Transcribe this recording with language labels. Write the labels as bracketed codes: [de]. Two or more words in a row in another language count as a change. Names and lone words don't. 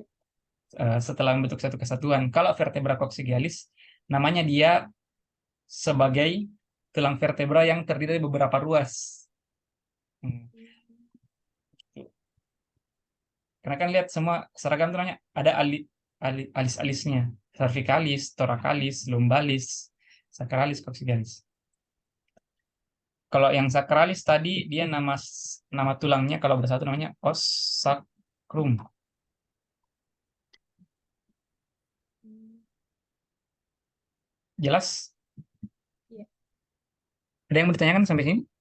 [id] setelah membentuk satu kesatuan. Kalau vertebra coccygealis, namanya dia sebagai tulang vertebra yang terdiri dari beberapa ruas. Hmm. Karena kan lihat semua seragam tuh namanya ada alis-alisnya, cervicalis, thoracalis, lumbalis, sacralis, coccygealis. Kalau yang sacralis tadi dia nama tulangnya kalau bersatu namanya os sacrum. Hmm, Jelas? iya. Ada yang mau ditanyakan sampai sini?